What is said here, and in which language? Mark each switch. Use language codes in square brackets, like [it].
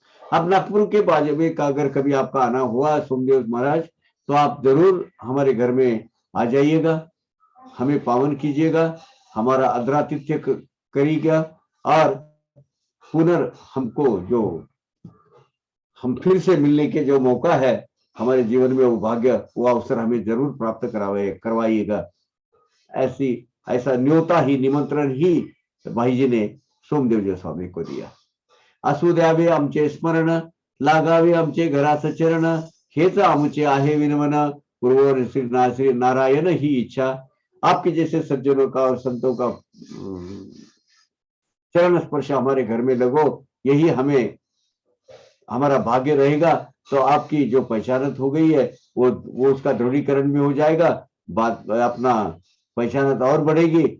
[hi] अब नागपुर के बाजू में अगर कभी आपका आना हुआ सोमदेव महाराज, तो आप जरूर हमारे घर में आ जाइएगा, हमें पावन कीजिएगा, हमारा आदरातिथ्य करिएगा, और हमको जो हम फिर से मिलने के जो मौका है हमारे जीवन में, वो भाग्य, वो अवसर हमें जरूर प्राप्त करवाइएगा। ऐसा न्योता ही, निमंत्रण ही भाई जी ने सोमदेवजी स्वामी को दिया। [mr] असू द्यावे आमचे स्मरण, लागावे आमचे घरास चरण, हेच आमचे आहे विनमन, पूर्व श्री नारायण ही इच्छा। [hi] आपके जैसे सज्जनों का और संतों का चरण स्पर्श हमारे घर में लगो, यही हमारा भाग्य रहेगा। तो आपकी जो पहचानत हो गई है वो उसका दृढ़ीकरण भी हो जाएगा, बात अपना पहचानत और बढ़ेगी।